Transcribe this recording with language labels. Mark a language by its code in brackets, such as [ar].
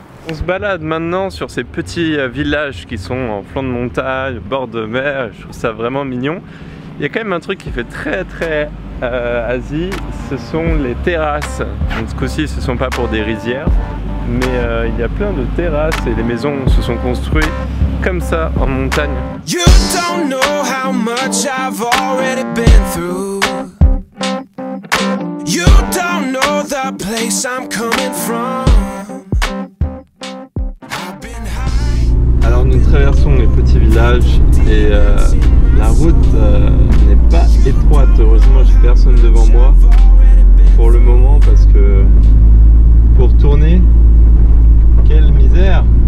[fr] On se balade maintenant sur ces petits villages qui sont en flanc de montagne, au bord de mer, je trouve ça vraiment mignon. Il y a quand même un truc qui fait très Asie, ce sont les terrasses. Donc ce coup-ci ce ne sont pas pour des rizières, mais il y a plein de terrasses et les maisons se sont construites comme ça en montagne. [en] You don't know how much I've already been through. You don't know the place I'm coming from. [fr] Alors nous traversons les petits villages et la route n'est pas étroite, heureusement j'ai personne devant moi pour le moment parce que pour tourner, quelle misère!